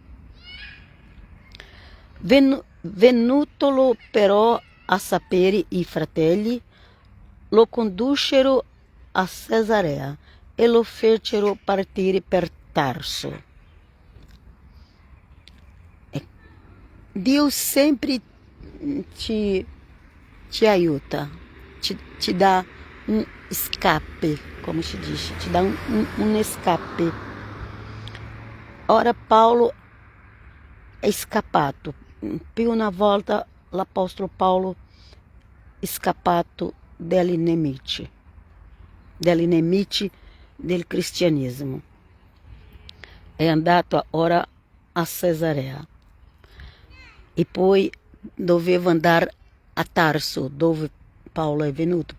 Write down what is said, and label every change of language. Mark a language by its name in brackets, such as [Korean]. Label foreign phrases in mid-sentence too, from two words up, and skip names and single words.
[Italian] Venutolo però a sapere i fratelli, lo condussero a Cesarea e lo fecero partire per Tarso. Dio sempre te aiuta, [Portuguese] te dá escape, como se diz, te dá escape. [Italian] Ora Paulo è scappato, più una volta l'apostolo Paulo è scappato dagli nemici del cristianesimo. È andato ora a Cesarea e poi doveva andare a Tarso, dove Paulo è venuto.